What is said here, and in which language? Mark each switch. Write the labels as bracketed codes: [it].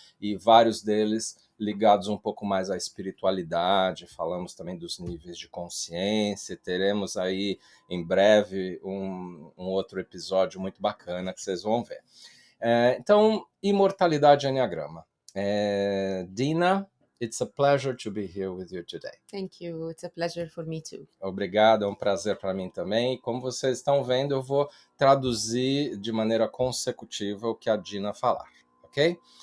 [pt] E vários deles ligados um pouco mais à espiritualidade, falamos também dos níveis de consciência, teremos aí em breve um outro episódio muito bacana que vocês vão ver. Então, imortalidade Enneagrama. [en] Dina, it's a pleasure to be here with you today. Thank you. It's a pleasure for me too. [pt] Obrigado, é um prazer para mim também. E como vocês estão vendo, eu vou traduzir de maneira consecutiva o que a Dina falar, ok?